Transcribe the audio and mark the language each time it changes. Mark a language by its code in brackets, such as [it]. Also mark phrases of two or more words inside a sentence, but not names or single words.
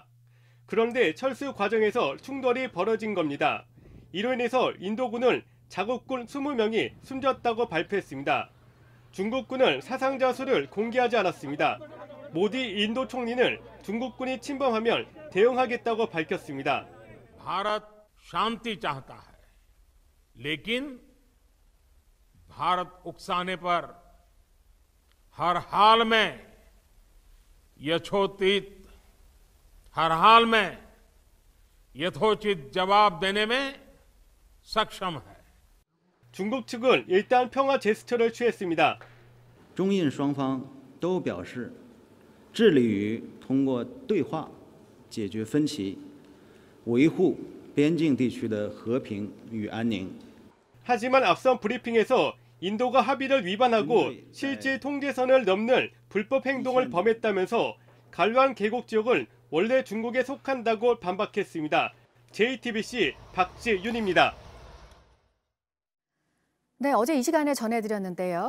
[ko] 그런데 철수 과정에서 충돌이 벌어진 겁니다. 이로 인해서 인도군은 자국군 20명이 숨졌다고 발표했습니다. 중국군은 사상자 수를 공개하지 않았습니다. 모디 인도 총리는 중국군이 침범하면 대응하겠다고 밝혔습니다. [hi] भारत शांति चाहता है, लेकिन भारत उकसाने पर हर हाल में यथोचित जवाब देने में सक्षम है. [ko] 중국 측은 일단 평화 제스처를 취했습니다. [zh] 中印双方都表示致力于通过对话解决分歧，维护边境地区的和平与安宁. [ko] 하지만 앞선 브리핑에서 인도가 합의를 위반하고 실질 통제선을 넘는 불법 행동을 범했다면서 갈완 계곡 지역은 원래 중국에 속한다고 반박했습니다. JTBC 박지윤입니다. 네, 어제 이 시간에 전해드렸는데요.